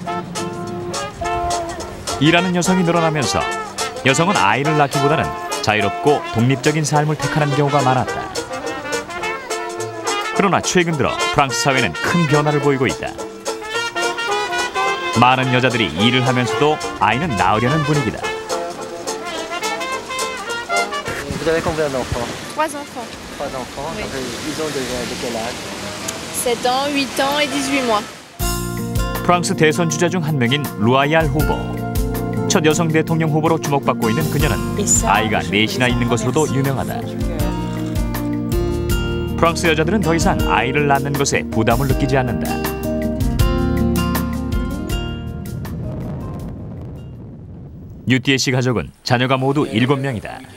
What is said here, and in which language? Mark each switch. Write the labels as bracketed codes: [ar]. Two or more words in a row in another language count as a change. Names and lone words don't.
[ko] 일하는 여성이 늘어나면서 여성은 아이를 낳기보다는 자유롭고 독립적인 삶을 택하는 경우가 많았다. 그러나 최근 들어 프랑스 사회는 큰 변화를 보이고 있다. 많은 여자들이 일을 하면서도 아이는 낳으려는 분위기다. [fr] Vous avez combien d'enfants? 3 enfants. 3 enfants. Oui. Ils ont de quel âge? 7 ans, 8 ans et 18 mois. [ko] 프랑스 대선 주자 중 한 명인 루아얄 후보. 첫 여성 대통령 후보로 주목받고 있는 그녀는 아이가 4이나 있는 것으로도 유명하다. 프랑스 여자들은 더 이상 아이를 낳는 것에 부담을 느끼지 않는다. 유띠에 씨 가족은 자녀가 모두 7명이다.